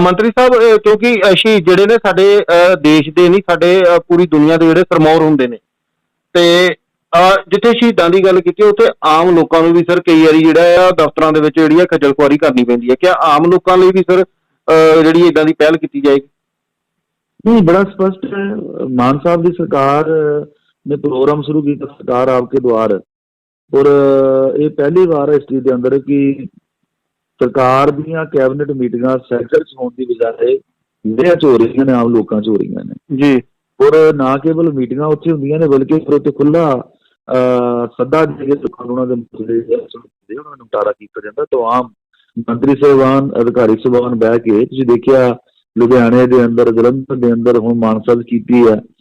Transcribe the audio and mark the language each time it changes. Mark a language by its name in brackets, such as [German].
[Punjabi] ਮੰਤਰੀ ਸਾਹਿਬ, ਕਿਉਂਕਿ ਸ਼ਹੀਦ ਜਿਹੜੇ ਨੇ ਸਾਡੇ ਦੇਸ਼ ਦੇ ਨਹੀਂ, ਸਾਡੇ ਪੂਰੀ ਦੁਨੀਆ ਦੇ ਜਿਹੜੇ ਸਰਮੌਰ ਹੁੰਦੇ ਨੇ, ਤੇ ਜਿੱਥੇ ਸ਼ਹੀਦਾਂ ਦੀ ਗੱਲ ਕੀਤੀ ਉੱਥੇ ਆਮ ਲੋਕਾਂ ਨੂੰ ਵੀ ਸਰ ਕਈ ਵਾਰੀ ਜਿਹੜਾ ਆ ਦਫ਼ਤਰਾਂ ਦੇ ਵਿੱਚ ਜਿਹੜੀ ਆ ਖੱਜਲ ਖੁਆਰੀ ਕਰਨੀ ਪੈਂਦੀ ਹੈ। ਕਿਆ ਆਮ ਲੋਕਾਂ ਲਈ ਵੀ ਸਰ ਜਿਹੜੀ ਇੱਦਾਂ ਦੀ ਪਹਿਲ ਕੀਤੀ ਜਾਏਗੀ? [Hindi] नहीं, बड़ा स्पष्ट है। मान साहब की सरकार ने प्रोग्राम शुरू किया सरकार आपके द्वार, और ये पहली बार है हिस्ट्री के अंदर कि सरकार ਦੀਆਂ कैबिनेट मीटिंगां सैक्टर च होने की बजाय [Punjabi] ਜ਼ਿਲ੍ਹਿਆਂ 'ਚ ਹੋ ਰਹੀਆਂ ਨੇ, [Hindi] ਆਮ ਲੋਕਾਂ 'ਚ ਹੋ ਰਹੀਆਂ ਨੇ [Punjabi] ਜੀ। ਔਰ ਨਾ ਕੇਵਲ ਮੀਟਿੰਗਾਂ ਉੱਥੇ ਹੁੰਦੀਆਂ ਨੇ, ਬਲਕਿ ਫਿਰ ਉੱਥੇ ਖੁੱਲ੍ਹਾ ਸੱਦਾ ਦੇ ਕੇ ਲੋਕਾਂ ਨੂੰ ਉਹਨਾਂ ਦੇ ਮਸਲੇ ਉਹਨਾਂ ਦਾ ਨਿਪਟਾਰਾ ਕੀਤਾ ਜਾਂਦਾ। ਤਾਂ ਆਮ ਮੰਤਰੀ ਸਾਹਿਬਾਨ, ਅਧਿਕਾਰੀ ਸਾਹਿਬਾਨ ਬਹਿ ਕੇ, ਤੁਸੀਂ ਦੇਖਿਆ ਲੁਧਿਆਣੇ ਦੇ ਅੰਦਰ, ਜਲੰਧਰ ਦੇ ਅੰਦਰ ਹੁਣ ਮਾਨਸਾ ਕੀਤੀ ਹੈ।